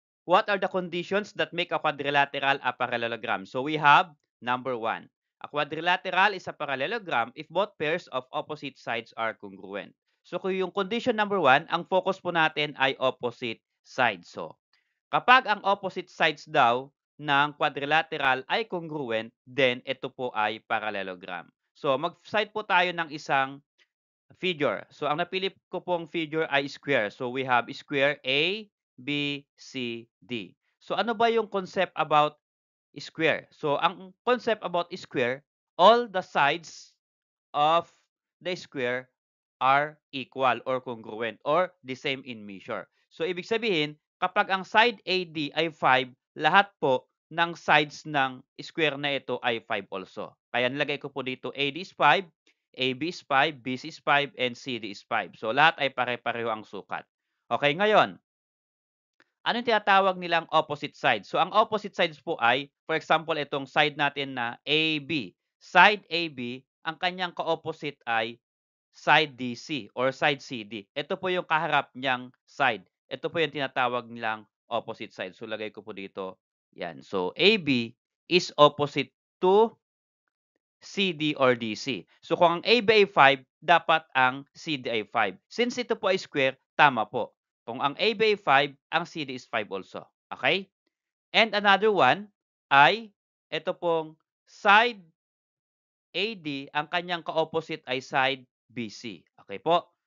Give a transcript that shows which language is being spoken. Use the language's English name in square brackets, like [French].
[English] What are the conditions that make a quadrilateral a parallelogram? So we have number one. A quadrilateral is a parallelogram if both pairs of opposite sides are congruent. [Filipino] So kung yung condition number one, ang focus po natin ay opposite sides. So kapag ang opposite sides daw ng quadrilateral ay congruent, then ito po ay parallelogram. So mag-cite po tayo ng isang figure. So ang napili ko pong figure ay square. [English] So we have square A, B, C, D. [Filipino] So ano ba yung concept about square? So ang concept about square, [English] all the sides of the square are equal or congruent or the same in measure. [Filipino] So ibig sabihin, kapag ang side AD ay 5, lahat po ng sides ng square na ito ay 5 also. Kaya nilagay ko po dito [English] AD is 5, AB is 5, BC is 5, and CD is 5. [Filipino] So lahat ay pare-pareho ang sukat. Okay, ngayon, ano yung tinatawag nilang opposite sides? So ang opposite sides po ay, for example, itong side natin na AB. Side AB, ang kanyang ka-opposite ay side DC or side CD. Ito po yung kaharap niyang side. Ito po yung tinatawag nilang opposite side. So lagay ko po dito, yan. [English] So AB is opposite to CD or DC. [Filipino] So kung ang AB ay 5, dapat ang CD ay 5. Since ito po ay square, tama po. Kung ang AB ay 5, ang CD is 5 also. Okay? And another one ay ito pong side AD, ang kanyang ka-opposite ay side BC. Okay po?